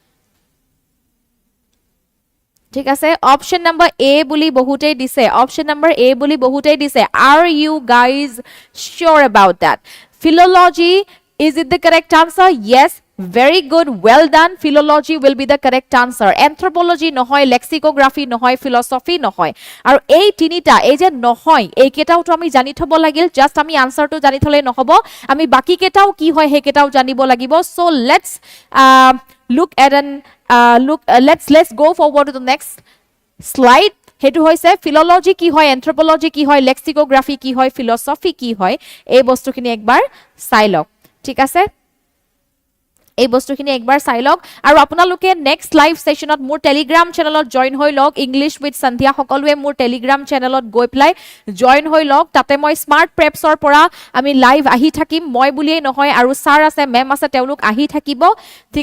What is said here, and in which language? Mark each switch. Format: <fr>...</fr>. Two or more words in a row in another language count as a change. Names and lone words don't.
<as>ঠিক আছে</as> <en>option number A</en> <as>বুলি বহুতেই দিছে</as> <en>option number A</en> <as>বুলি বহুতেই দিছে</as> <en>are you guys sure about that philology is it the correct answer</en> <as>yes very good well done philology will be the correct answer anthropology নহয় lexicography নহয় philosophy নহয় আৰু এই তিনিটা এই যে নহয় এই কেটাও তো আমি জানি থব লাগিল জাস্ট আমি আনসারটো জানি থলে নহব আমি বাকি কেটাও কি হয় হে কেটাও জানিব লাগিব</as> <en>so let's let's go forward to the next slide</en> <as>হেতু হৈছে ফিলোলজি কি হয় এন্থ্ৰোপোলজি কি হয় লেক্সিকোগ্ৰাফি কি হয় ফিলসফি কি হয় এই বস্তুখিনি একবাৰ চাই লওক ঠিক আছে এই বস্তুখিনি একবাৰ চাই লওক আৰু আপোনালোকে</as> <en>next live session</en> <as>মোৰ</as> <en>Telegram channel join</en> <as>হৈ লওক ইংলিশ উইথ সন্ধ্যা সকলোৱে মোৰ</as> <en>Telegram channel</en> <as>গৈ প্লাই জয়েন হৈ লওক তাতে মই স্মাৰ্ট প্ৰেপছৰ পৰা আমি লাইভ আহি থাকিম মই বুলিয়ে নহয় আৰু স্যাৰ আছে মেম আছে তেওঁলোক আহি থাকিব ঠিক</as>